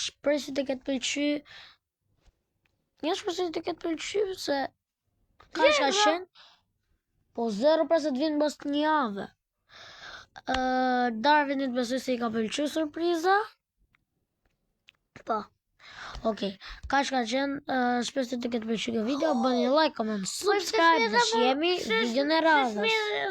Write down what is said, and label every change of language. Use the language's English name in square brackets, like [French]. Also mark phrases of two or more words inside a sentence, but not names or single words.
[Albanian] Shpresoj të ketë pëlqyer. Ja shpresoj të ketë pëlqyer se ka qenë. Po 0 pra se të vinë mbas një jave. Darwinit besoj se i ka pëlqyer surpriza. Po. Okej, ka qenë, shpresoj të ketë pëlqyer kjo video, bëni [English] like, comment, subscribe [Albanian] dhe shihemi videon e radhës.